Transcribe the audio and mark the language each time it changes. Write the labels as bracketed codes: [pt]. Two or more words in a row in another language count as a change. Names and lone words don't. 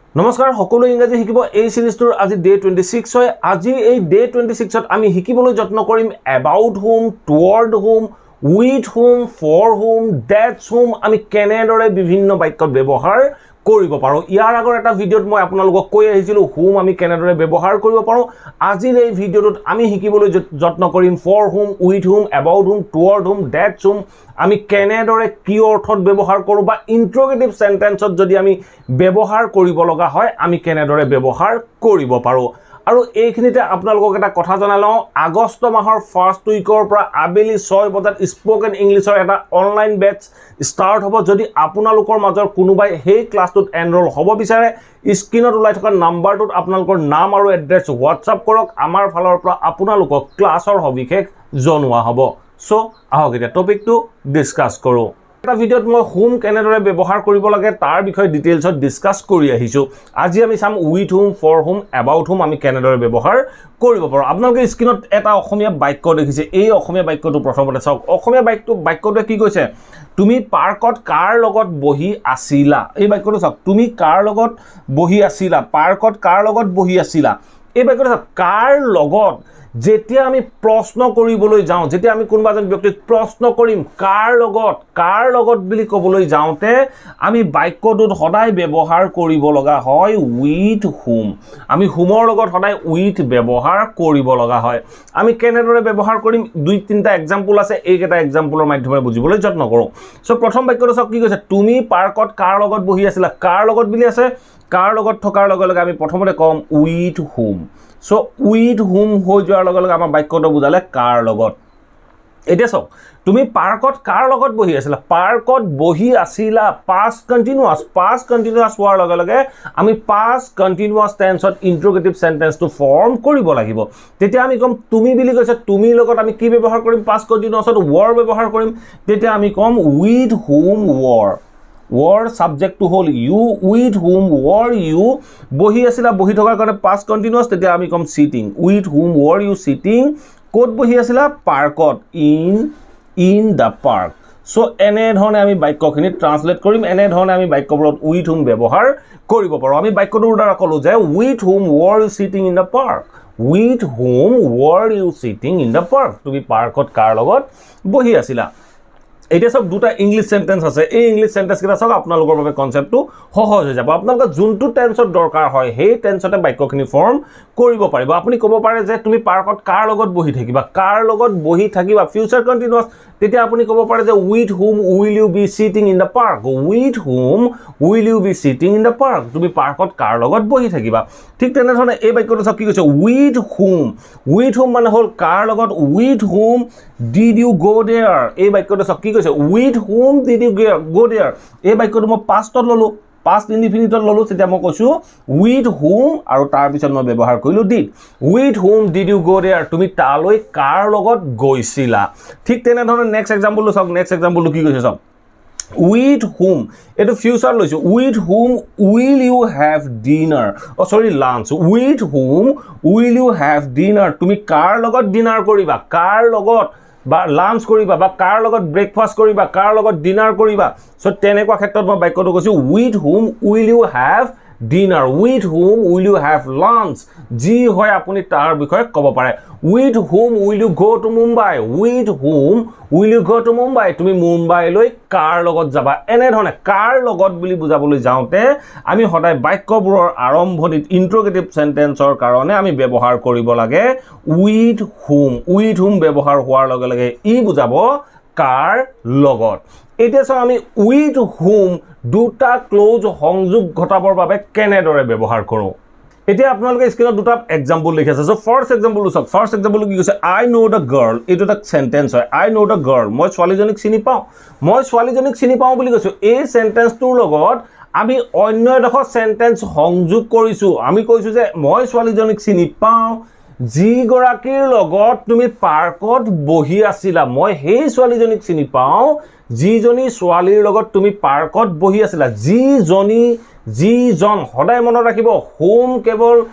[as] নমস্কাৰ সকলো ইংৰাজী শিকিব এই সিৰিজটোৰ আজি ডে 26 হয় আজি এই ডে 26 ত আমি শিকিবলৈ যত্ন কৰিম [en] about whom toward whom with whom for whom that's whom [as] আমি কেনেদৰে বিভিন্ন বাক্যত ব্যৱহাৰ কৰিব পাৰো ইয়াৰ আগৰ এটা ভিডিঅত মই আপোনালোকক কৈ আহিছিলো whom আমি কেনেদৰে ব্যৱহাৰ কৰিব পাৰো আজিৰ এই ভিডিঅটোত আমি শিকিবলৈ যত্ন কৰিম [en] for whom with whom about whom toward whom that's whom [as] আমি কেনেদৰে কি অৰ্থত ব্যৱহাৰ কৰো বা [en] interrogative sentence [as] যদি আমি ব্যৱহাৰ কৰিব লগা হয় আমি কেনেদৰে ব্যৱহাৰ কৰিব পাৰো আৰু এইখিনিতে আপোনালোকক এটা কথা জনালাও আগষ্ট মাহৰ ফাৰ্স্ট উইকৰ পৰা আবেলি 6 বজাত [en] spoken English [as] এটা [en] online batch start [as] হ'ব যদি আপোনালোকৰ মাজৰ কোনোবাই হেই ক্লাছটোত এনৰোল হ'ব বিচাৰে স্ক্ৰিনত ওলাই থকা নাম্বাৰটোত আপোনালোকৰ নাম আৰু এড্ৰেছ হোৱাটছআপ কৰক আমাৰ ফালৰ পৰা আপোনালোকক ক্লাছৰ সবিশেষ জনোৱা হ'ব সো আহক এতিয়া [en] topic discuss [as] কৰো এটা ভিডিঅত মই whom কেনেদৰে ব্যৱহাৰ কৰিব লাগে তাৰ বিষয়ে [en] details discuss [as] কৰি আহিছো আজি আমি চাম [en] with whom for whom about whom [as] আমি কেনেদৰে ব্যৱহাৰ কৰিব পাৰো আপোনালোকে স্ক্ৰিনত এটা অসমীয়া বাক্য দেখিছে এই অসমীয়া বাক্যটো প্ৰথমতে চাওক অসমীয়া বাক্যটোৱে কি কৈছে তুমি পাৰ্কত কাৰ লগত বহি আছিলা এই বাক্যটো চাওক তুমি কাৰ লগত বহি আছিলা পাৰ্কত কাৰ লগত বহি আছিলা এই বাক্যটো চাওক কাৰ লগত যেতিয়া আমি প্ৰশ্ন কৰিবলৈ যাওঁ যেতিয়া আমি কোনোবা এজন ব্যক্তিক প্ৰশ্ন কৰিম কাৰ লগত বুলি ক'বলৈ যাওঁতে আমি বাক্যটোত সদায় ব্যৱহাৰ কৰিব লগা হয় [en] with whom [as] আমি whomৰ লগত সদায় with ব্যৱহাৰ কৰিব লগা হয় আমি কেনেদৰে ব্যৱহাৰ কৰিম দুই তিনটা এক্সাম্পল আছে এইকেইটা এক্সাম্পলৰ মাধ্যমেৰে বুজিবলৈ যত্ন কৰোঁ সো প্ৰথম বাক্যটো চাওক কি কৈছে তুমি পাৰ্কত কাৰ লগত বহি আছিলা কাৰ লগত বুলি আছে কাৰ লগত থকাৰ লগে লগে আমি প্ৰথমতে কম [en] with whom [as] সো [en] with whom [as] হৈ যোৱাৰ লগে লগে আমাৰ বাক্যটো বুজালে কাৰ লগত এতিয়া চাওক তুমি পাৰ্কত কাৰ লগত বহি আছিলা পাৰ্কত বহি আছিলা [en] past continuous [as] হোৱাৰ লগে লগে আমি [en] past continuous tense interrogative sentence form [as] কৰিব লাগিব তেতিয়া আমি কম তুমি বুলি কৈছে তুমি লগত আমি কি ব্যৱহাৰ কৰিম past continuousত were ব্যৱহাৰ কৰিম তেতিয়া আমি কম [en] with whom were subject to hold you with whom were you [as] বহি আছিলা বহি থকাৰ কাৰণে past continuous তেতিয়া আমি কম [en] sitting with whom were you sitting [as] কোত বহি আছিলা পাৰ্কত [en] in the park [as] সো এনে ধৰণে আমি বাক্যখিনি ট্ৰান্সলেট কৰিম এনে ধৰণে আমি বাক্যবোৰত [en] with whom [as] ব্যৱহাৰ কৰিব পাৰো আমি বাক্যটোৰ দ্বাৰা কলো যে [en] with whom were you sitting in the park with whom were you sitting in the park [as] তুমি পাৰ্কত কাৰ লগত বহি আছিলা এতিয়া সব দুটা [en] English sentence [as] আছে এই [en] English sentence [as] কেইটা সব আপোনালোকৰ বাবে কনসেপ্টটো সহজ হৈ যাব আপোনালোকৰ যোনটো টেন্সত দৰকাৰ হয় সেই টেন্সতে বাক্যখিনি ফৰ্ম কৰিব পাৰিব আপুনি ক'ব পাৰে যে তুমি পাৰ্কত কাৰ লগত বহি থাকিবা [en] future continuous [as] তেতিয়া আপুনি ক'ব পাৰে যে [en] with whom will you be sitting in the park with whom will you be sitting in the park [as] তুমি পাৰ্কত কাৰ লগত বহি থাকিবা ঠিক তেনে ধৰণে এই বাক্যটো সব কি কৈছে [en] with whom [as] মানে হল কাৰ লগত [en] with whom did you go there [as] এই বাক্যটো সব কি কৈছে [en] with whom did you go there [as] এই বাক্যটো মই পাষ্টত ললো [en] past indefinite [as] ললো তেতিয়া মই কৈছো [en] with whom [as] আৰু তাৰ পিছত মই ব্যৱহাৰ কৰিলো [en] did with whom did you go there [as] তুমি তালৈ কাৰ লগত গৈছিলা ঠিক তেনে ধৰণে [en] next example [as] চাওক [en] next example [as] কি কৈছে চাওক [en] with whom [as] এটো ফিউচাৰ লৈছো with [en] whom will you have dinner lunch with whom will you have dinner [as] তুমি কাৰ লগত ডিনাৰ কৰিবা কাৰ লগত বা লাঞ্চ কৰিবা বা কাৰ লগত ব্ৰেকফাষ্ট কৰিবা কাৰ লগত ডিনাৰ কৰিবা সো তেনেকুৱা ক্ষেত্ৰত মই বাক্যটো কৈছো [en] with whom will you have dinner with whom will you have lunch [as] জি হয় আপুনি তাৰ বিষয়ে ক'ব পাৰে [en] with whom will you go to Mumbai with whom will you go to Mumbai [as] তুমি মুম্বাইলৈ কাৰ লগত যাবা এনে ধৰণে কাৰ লগত বুলি বুজাবলৈ যাওঁতে আমি সদায় বাক্যবোৰৰ আৰম্ভণিত [en] interrogative sentence [as] কাৰণে আমি ব্যৱহাৰ কৰিব লাগে [en] with whom [as] ব্যৱহাৰ হোৱাৰ লগে লগে ই বুজাব কাৰ লগত এতিয়া চাও আমি [en] with whom [as] দুটা ক্লোজ সংযোগ ঘটাবৰ বাবে কেনেদৰে ব্যৱহাৰ কৰো এতিয়া আপোনালোকে স্ক্ৰিনত দুটা এক্সাম্পল লিখিছে সো [en] first example [as] চাওক [en] first example [as] কি কৈছে [en] I know the girl [as] এটো এটা সেন্টেন্স হয় [en] I know the girl [as] মই ছোৱালীজনীক চিনি পাওঁ বুলি কৈছো এই সেন্টেন্সটোৰ লগত আমি অন্য এটা সেন্টেন্স সংযোগ কৰিছো আমি কৈছো যে মই ছোৱালীজনীক চিনি পাওঁ যি গৰাকীৰ লগত তুমি পাৰ্কত বহি আছিলা মই সেই ছোৱালীজনীক চিনি পাওঁ যিজনী ছোৱালীৰ লগত তুমি পাৰ্কত বহি আছিলা যিজন সদায় মনত ৰাখিব whom কেৱল